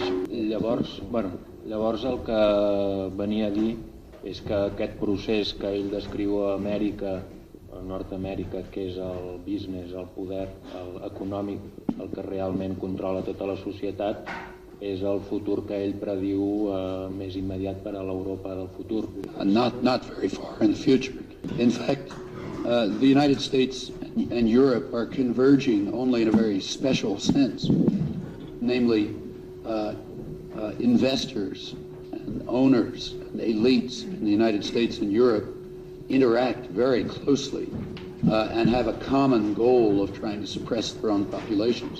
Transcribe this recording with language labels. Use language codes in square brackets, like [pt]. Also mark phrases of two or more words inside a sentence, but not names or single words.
[ca] Llavors el que venia a dir és que aquest procés que ell descriu a Amèrica, a Nord-Amèrica, que és el business, el poder econòmic, el que realment controla tota la societat, és el futur que ell prediu més immediat per a l'Europa del futur. [en] Not very far in the future. In fact, the United States and Europe are converging only in a very special sense, namely investors and owners and elites in the United States and Europe interact very closely and have a common goal of trying to suppress their own populations.